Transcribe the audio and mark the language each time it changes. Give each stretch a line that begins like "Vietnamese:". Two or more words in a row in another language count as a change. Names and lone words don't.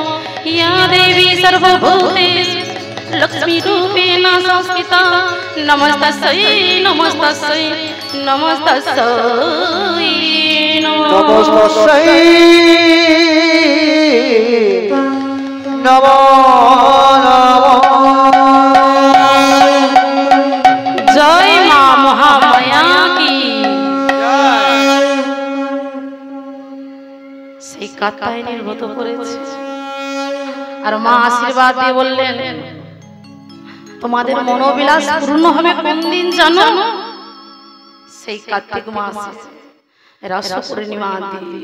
Sanskrit: या देवी सर्वभूतेषु लक्ष्मीरूपेण संस्थिता नमस्तस्यै नमस्तस्यै नमस्तस्यै नमो नमो
Hindi: जय मां महामाया की।
Bangla: সেই কাত্যায়নীর ব্রত করেছে আর মা আশীর্বাদ দিয়ে বললেন তোমাদের মনোবিলাস পূর্ণ হবে কোন দিন জানো? সেই কার্তিক মাসে রাস পূর্ণিমা দিন।